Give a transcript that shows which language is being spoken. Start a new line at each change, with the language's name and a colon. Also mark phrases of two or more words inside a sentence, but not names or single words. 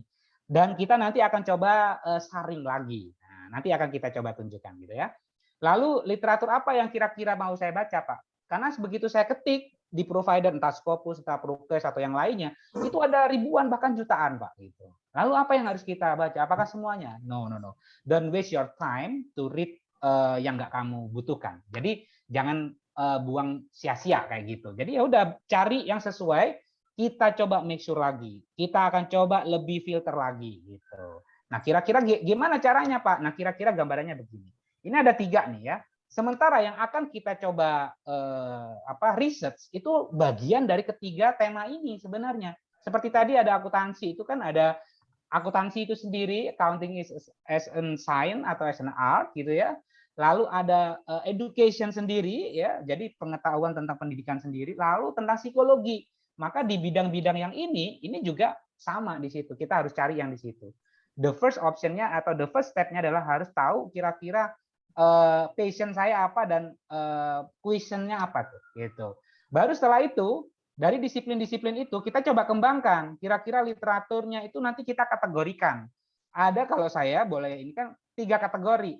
Indonesian: Dan kita nanti akan coba saring lagi. Nah, nanti akan kita coba tunjukkan gitu ya. Lalu literatur apa yang kira-kira mau saya baca, Pak? Karena begitu saya ketik di provider entah Scopus, entah Prokes atau yang lainnya, itu ada ribuan bahkan jutaan, Pak, gitu. Lalu apa yang harus kita baca? Apakah semuanya?
English: No, no, no. Don't waste your time to read
Indonesian: yang nggak kamu butuhkan. Jadi jangan buang sia-sia kayak gitu. Jadi ya udah cari yang sesuai, kita coba
English: make sure
Indonesian: lagi. Kita akan coba lebih filter lagi gitu. Nah, kira-kira gimana caranya, Pak? Nah, kira-kira gambarannya begini. Ini ada 3 nih ya. Sementara yang akan kita coba research itu bagian dari ketiga tema ini sebenarnya. Seperti tadi ada akuntansi, itu kan ada akuntansi itu sendiri,
English: accounting is as a science atau as an art
Indonesian: gitu ya. Lalu ada education sendiri ya, jadi pengetahuan tentang pendidikan sendiri, lalu tentang psikologi. Maka di bidang-bidang yang ini juga sama di situ. Kita harus cari yang di situ.
English: The first option-nya
Indonesian: atau
English: the first step-nya
Indonesian: adalah harus tahu kira-kira passion saya apa dan question-nya apa tuh gitu. Baru setelah itu dari disiplin-disiplin itu kita coba kembangkan. Kira-kira literaturnya itu nanti kita kategorikan. Ada kalau saya boleh ini kan 3 kategori.